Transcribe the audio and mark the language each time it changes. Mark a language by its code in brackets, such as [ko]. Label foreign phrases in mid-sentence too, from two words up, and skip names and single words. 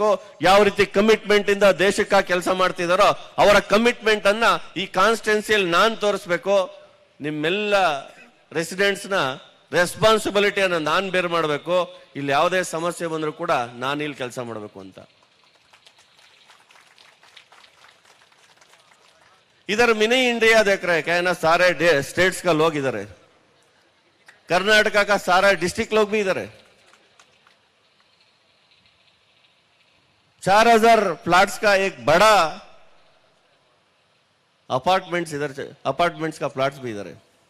[kn] ಯಾವ ರೀತಿ ಕಮಿಟ್ಮೆಂಟ್ ಇಂದ ದೇಶಕ್ಕಾಗಿ ಕೆಲಸ ಮಾಡ್ತಿದಾರೋ ಅವರ ಕಮಿಟ್ಮೆಂಟ್ ಅನ್ನ ಈ ಕಾನ್ಸ್ಟಿಟ್ಯೂನ್ಸಿಯಲ್ಲಿ ನಾನು ತೋರಿಸ್ಬೇಕು. ನಿಮ್ಮೆಲ್ಲ ರೆಸಿಡೆಂಟ್ಸ್ ನ ರೆಸ್ಪಾನ್ಸಿಬಿಲಿಟಿಯನ್ನು ನಾನು ಬೇರ್ ಮಾಡಬೇಕು. ಇಲ್ಲಿ ಯಾವುದೇ ಸಮಸ್ಯೆ ಬಂದರೂ ಕೂಡ ನಾನು ಇಲ್ಲಿ ಕೆಲಸ ಮಾಡಬೇಕು ಅಂತ. [hi] इधर मिनी इंडिया देख रहे हैं, क्या है ना, सारे स्टेट्स का लोग इधर है, कर्नाटका का सारा डिस्ट्रिक्ट लोग भी इधर है. 4000 फ्लैट्स का एक बड़ा अपार्टमेंट्स इधर, अपार्टमेंट्स का फ्लैट्स भी इधर है.